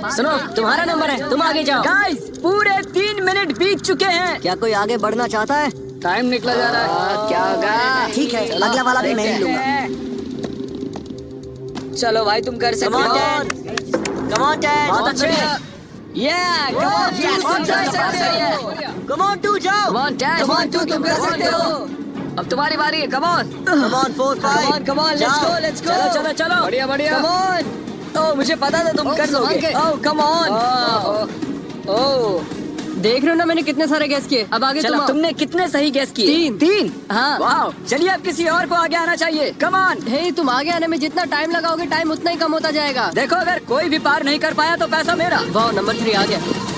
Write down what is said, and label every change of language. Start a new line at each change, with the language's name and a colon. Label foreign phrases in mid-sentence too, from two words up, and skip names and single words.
Hindi: सुनो, तुम्हारा नंबर है, तुम आगे जाओ। गाइस, पूरे 3 मिनट बीत चुके हैं। क्या कोई आगे बढ़ना चाहता है? टाइम निकला जा रहा है। क्या होगा? ठीक है, अगला वाला भी मैं ही लूंगा। चलो भाई, तुम कर सकते हो।
English: Come on, Dad.
Hindi: बहुत अच्छे।
English: Come on, two, जाओ। Come on, Dad. Come on,
Hindi: तुम कर सकते हो। अब तुम्हारी बारी है।
English: Come on. Come on, 4, 5. Come on, let's go, let's go.
Hindi: चलो चलो चलो। बढ़िया बढ़िया।
English: Come on.
Hindi: ओह, मुझे पता था तुम कर लोगे। ओह,
English: come on.
Hindi: ओह, देख रहे हो ना मैंने कितने सारे गैस किए। अब आगे चलो, तुम तुमने कितने सही गैस किए? 3। हाँ। वाह, चलिए अब किसी और को आगे आना चाहिए।
English: Come on.
Hindi: हे, तुम आगे आने में जितना टाइम लगाओगे टाइम उतना ही कम होता जाएगा। देखो, अगर कोई भी पार नहीं कर पाया तो पैसा मेरा। वाह, नंबर 3 आ गया।